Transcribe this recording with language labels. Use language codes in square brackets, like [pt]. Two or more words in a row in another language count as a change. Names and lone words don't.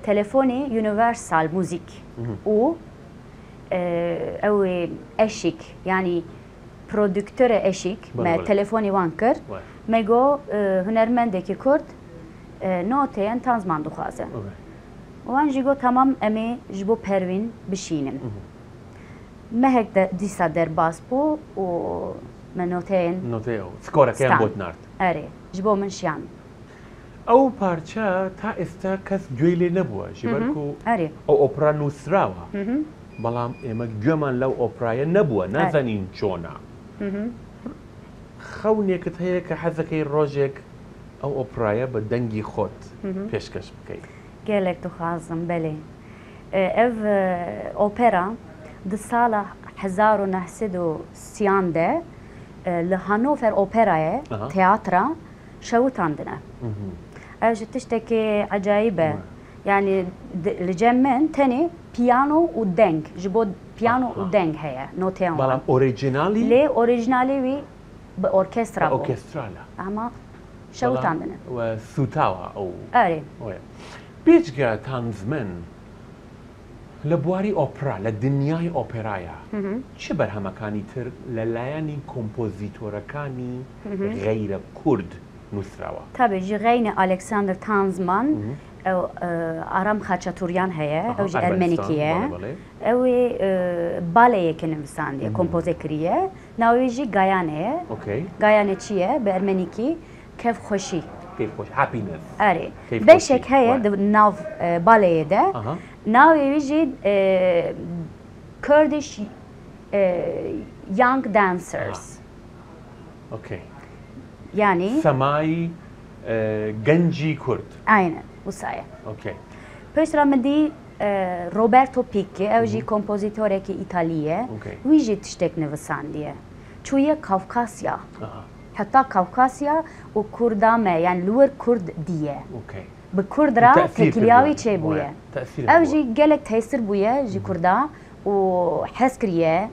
[ku] telefonê Universal Müzik û ew ê eşîk yani prodüktörê eşîk me telefonê wan kir me got hunermendekî Kurd noteyên Tanzman dixwaze wan jî got temam em ê ji bo Perwîn bişînin mehek de dîsa derbas bû û me noteyên [ckb] skorekeyan bot nard [ku] erê ji bo min şiyand [ckb] ئەو پارچە تا ئێستا کەس گوێی لێ نەبووە [ku] ji ber ku [ckb] ئەو ئۆپرا نووسراوە بەڵام ئێمە گوێمان لەو ئۆپرایە نەبووە نازانین چۆنا خەونێکت هەیە کە حەزەکەی ڕۆژێک ئەو ئۆپرایە بە دەنگی خۆت پێشکەش بکەیت [ku] gelek dixwazim belê ev opera di sala 1930 de li Hanover Operayê teatra şewitandine ev ji tiştekî ecayîb e yani li cem min tenê piyano û deng ji bo piyano û deng heye noteyên wan [ckb] بەڵام ئۆریجینالی [ku] lê orîjinalê wî bi orkestra bû [ckb] ئۆرکێسترالە [ku] ama şewitandine [ckb] سوتاوە ئەو [ku] erê [ckb] بێجگە تانزمن لە بواری ئۆپرا لە دنیای ئۆپێرایە چ بەرهەمەکانی تر لەلایەنی کۆمپۆزیتۆرەکانی غەیرە کورد نووسراوە [ku] tabii ji غەینە Alexander Tanzman ew Aram Xaçatûryan heye ew ji Ermenîkî ye ew ê baleyekê nivîsandiye kompôze kiriye navê jî Gayane ye Gayane çi ye bi Ermenîkî kevxweşî erê beşek heye di nav baleyê de navê wî jî Kurdish Young Dancers yani [ckb] سەمای گەنجی کورد [ku] aynen wisa ye piştre min dî Roberto Picchi ew jî kompozîtorekî İtalî ye wî jî tiştek nivîsandiye çûye Kavkasya heta Kavkasya û Kurda me yani li wir Kurd diye bi Kurd re tekîliya wî çêbûye ew jî gelek tesîr bûye ji Kurda û hez kiriye